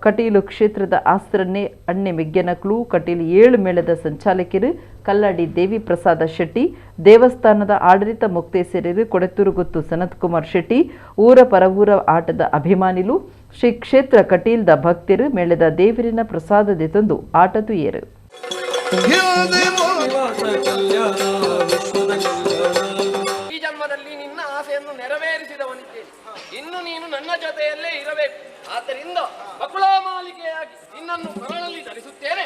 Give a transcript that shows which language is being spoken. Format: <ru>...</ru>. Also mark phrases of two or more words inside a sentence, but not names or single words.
<tcy>ಕಟೀಲು ಕ್ಷೇತ್ರದ ಆಸ್ತ್ರನ್ನೇ ಅಣ್ಣೆ ಮೆಗ್ಗೆನಕ್ಲು ಕಟೀಲು 7 ಮೇಳದ ಸಂಚಾಲಕರು ಕಲ್ಲಾಡಿ ದೇವಿ ಪ್ರಸಾದ ಶೆಟ್ಟಿ ದೇವಸ್ಥಾನದ ಆಡಳಿತ ಮುಕ್ತೇಸರರು ಕೊಡೆತ್ತೂರು ಗುತ್ತು ಸನತ್ ಕುಮಾರ್ ಶೆಟ್ಟಿ ಊರ ಪರವೂರ ಆಟದ ಅಭಿಮಾನಿಲು ಶ್ರೀ ಕ್ಷೇತ್ರ ಕಟೀಲ್ದ ಭಕ್ತರು ಮೇಳದ ದೇವರಿನ ಪ್ರಸಾದದೆ ತಂದು ಆಟ ತುಯ್ಯರು.</tcy> <kn>ಈ ಜನ್ಮದಲ್ಲಿ ನಿನ್ನ ಆಸೆಯನ್ನು ನೆರವೇರಿಸಿದವನಿದ್ದೇನೆ. ಇನ್ನು ನೀನು ನನ್ನ ಜೊತೆಯಲ್ಲೇ ಇರಬೇಕು. ಆದ್ದರಿಂದ ಬಕುಳ ಮಾಲಿಕೆಯಾಗಿ ನಿನ್ನನ್ನು ಮರಳಲ್ಲಿ ಧರಿಸುತ್ತೇನೆ.</kn>